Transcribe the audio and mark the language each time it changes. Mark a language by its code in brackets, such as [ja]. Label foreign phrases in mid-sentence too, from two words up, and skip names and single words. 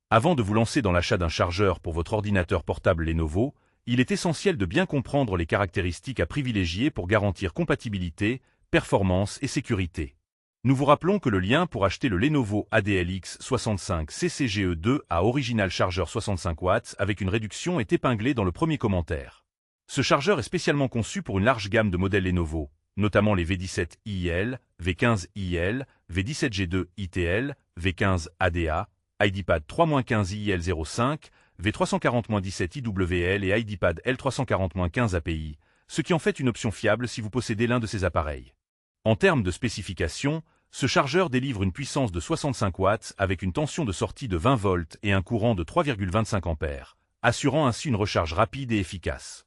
[fr] Avant de vous lancer dans l'achat d'un chargeur pour votre ordinateur portable Lenovo, il est essentiel de bien comprendre les caractéristiques à privilégier pour garantir compatibilité, performance et sécurité. Nous vous rappelons que le lien pour acheter le Lenovo ADLX65 CCGE2 à Original Charger 65 watts avec une réduction est épinglé dans le premier commentaire. Ce chargeur est spécialement conçu pour une large gamme de modèles Lenovo, notamment les V17 IIL, V15 IIL, V17G2 ITL, V15 ADA, IDPad 3-15 IL05, V340-17 IWL et IDPad L340-15 API, ce qui en fait une option fiable si vous possédez l'un de ces appareils. En termes de spécifications, ce chargeur délivre une puissance de 65 watts avec une tension de sortie de 20 volts et un courant de 3,25 ampères, assurant ainsi une recharge rapide et efficace.